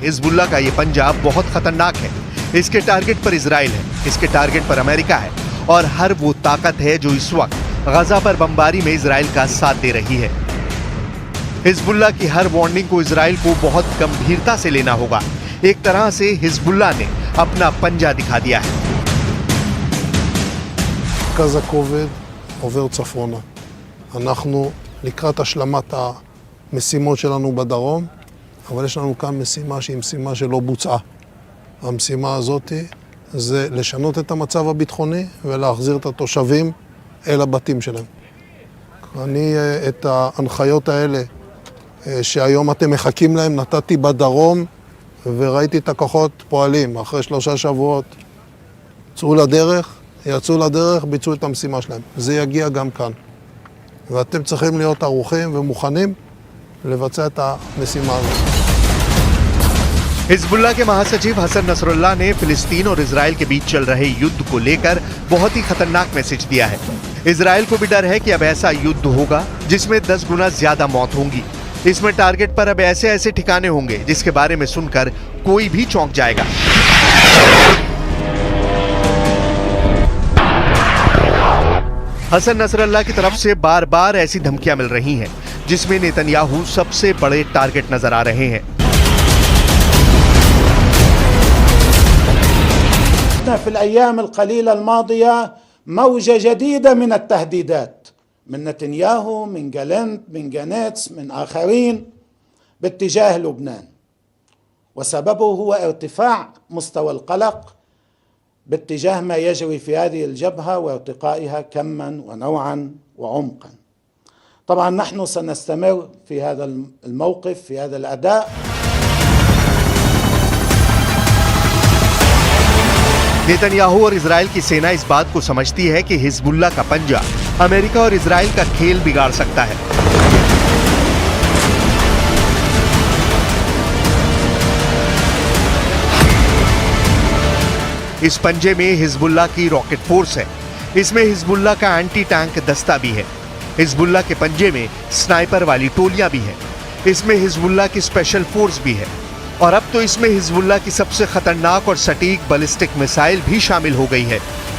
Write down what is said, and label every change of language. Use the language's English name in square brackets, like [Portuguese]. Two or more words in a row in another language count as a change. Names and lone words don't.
[Hindi] हिजबुल्लाह का यह पंजा बहुत खतरनाक है। इसके टारगेट पर इजराइल है, इसके टारगेट पर अमेरिका है और हर वो ताकत है जो इस वक्त गजा पर बमबारी में इजराइल का साथ दे रही है। हिजबुल्लाह की हर वार्निंग को इजराइल को बहुत गंभीरता से लेना होगा। एक तरह से हिजबुल्लाह ने अपना पंजा दिखा दिया है। [Hebrew] מרכז הכובד עובר צפונה. אנחנו לקראת השלמת המשימות שלנו בדרום, אבל יש לנו כאן משימה שהיא משימה שלא בוצעה. המשימה הזאת זה לשנות את המצב הביטחוני ולהחזיר את התושבים אל הבתים שלהם. אני את ההנחיות האלה שהיום אתם מחכים להם נתתי בדרום וראיתי את הכוחות פועלים אחרי 3 שבועות. יצאו לדרך, ביצעו את המשימה שלהם. זה יגיע גם כאן. ואתם צריכים להיות ערוכים ומוכנים לבצע את המשימה הזאת. [Hindi] हिजबुल्लाह के महासचिव हसन नसरुल्लाह ने फिलिस्तीन और इजराइल के बीच चल रहे युद्ध को लेकर बहुत ही खतरनाक मैसेज दिया है। इजराइल को भी डर है कि अब ऐसा युद्ध होगा जिसमें 10 गुना ज्यादा मौत होंगी। इसमें टारगेट पर अब ऐसे ऐसे ठिकाने होंगे जिसके बारे में सुनकर कोई भी चौंक जाएगा। हसन नसरल्लाह की तरफ से बार बार ऐसी धमकियां मिल रही हैं जिसमें नेतन्याहू सबसे बड़े टारगेट नजर आ रहे हैं। [Arabic] شاهدنا في الأيام القليلة الماضية موجة جديدة من التهديدات من نتنياهو، من جالنت، من جانيتس، من آخرين باتجاه لبنان، وسببه هو ارتفاع مستوى القلق باتجاه ما يجري في هذه الجبهة وارتقائها كما ونوعا وعمقا. طبعا نحن سنستمر في هذا الموقف، في هذا الأداء. [Hindi] नेतन्याहू और इजराइल की सेना इस बात को समझती है कि हिजबुल्लाह का पंजा अमेरिका और इजराइल का खेल बिगाड़ सकता है। इस पंजे में हिजबुल्लाह की रॉकेट फोर्स है, इसमें हिजबुल्लाह का [English] anti tank [Hindi] दस्ता भी है, हिजबुल्लाह के पंजे में स्नाइपर वाली टोलियां भी हैं, इसमें हिजबुल्लाह की [English] special force [Hindi] भी है और अब तो इसमें हिजबुल्लाह की सबसे खतरनाक और सटीक [English] ballistic missile [Hindi] भी शामिल हो गई है।